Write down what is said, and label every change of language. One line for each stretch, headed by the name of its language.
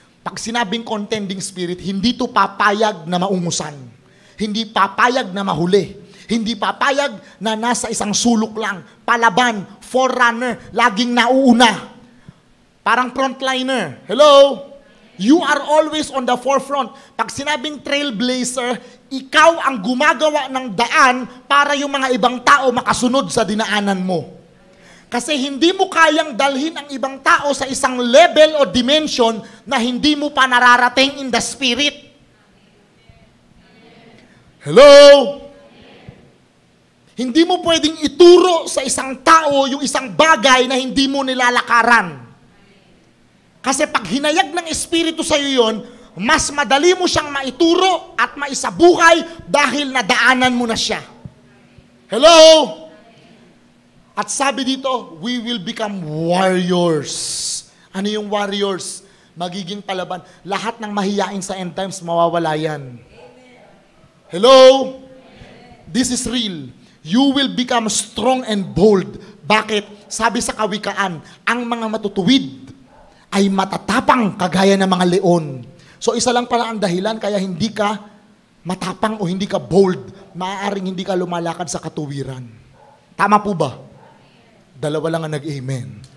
Filipino: Pag sinabing contending spirit, hindi to papayag na maungusan. Hindi papayag na mahuli. Hindi papayag na nasa isang sulok lang, palaban, forerunner, laging nauuna. Parang frontliner. Hello?
English: You are always on the forefront.
Filipino: Pag sinabing trailblazer, ikaw ang gumagawa ng daan para yung mga ibang tao makasunod sa dinaanan mo. Kasi hindi mo kayang dalhin ang ibang tao sa isang level o dimension na hindi mo pa nararating in the spirit. Hello? Hindi mo pwedeng ituro sa isang tao yung isang bagay na hindi mo nilalakaran. Kasi pag hinayag ng Espiritu sa iyo yun, mas madali mo siyang maituro at maisabuhay dahil nadaanan mo na siya. Hello? At sabi dito,
English: we will become warriors.
Filipino: Ano yung warriors? Magiging palaban. Lahat ng mahiyain sa end times, mawawala yan.
English: Hello? This is real. You will become strong and bold.
Filipino: Bakit? Sabi sa Kawikaan, ang mga matutuwid ay matatapang kagaya ng mga leon. So isa lang pala ang dahilan kaya hindi ka matapang o hindi ka bold. Maaaring hindi ka lumalakad sa katuwiran. Tama po ba? Dalawa lang ang nag-amen.